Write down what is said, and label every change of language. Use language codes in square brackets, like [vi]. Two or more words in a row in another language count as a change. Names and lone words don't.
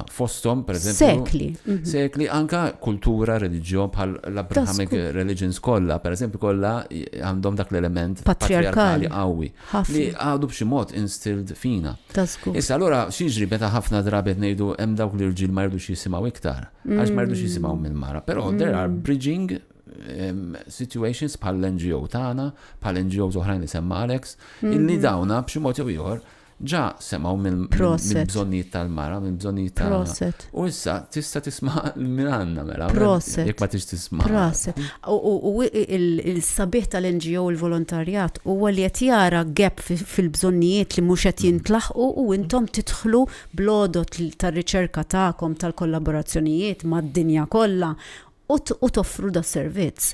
[mt] Fosthom, pereżempju, sekli anka kultura, reliġjon bħal l- [en] Abrahamic religions [mt] kollha, pereżempju kollha għandhom dak l-element patriarkali qawwi li għadu b'xi mod instilled fina. Issa allura x'jiġri meta ħafna drabet ngħidu hemm dawk li rġiel ma jridux jisimgħu iktar, għax ma jridux jisimgħu mill-mara. Però [en] there are bridging situations [mt] bħal l-NGO tagħna, bħal NGOs oħrajn li semma Alex, illi dawna b'xi mod jew ieħor ġa semgħu mill-bżonnijiet tal-mara, mill-bżonnijiet tagħna. U issa tista' tisma' minn għandna mela. Jekk ma tix tisma'. U il-sabiħ tal-NGO il-volontarjat huwa li qed jara gap fil-bżonnijiet li mhux qed jintlaħqu u intom tidħlu blodot tar-riċerka tagħkom tal-kollaborazzjonijiet mad-dinja kollha u toffru da servizz.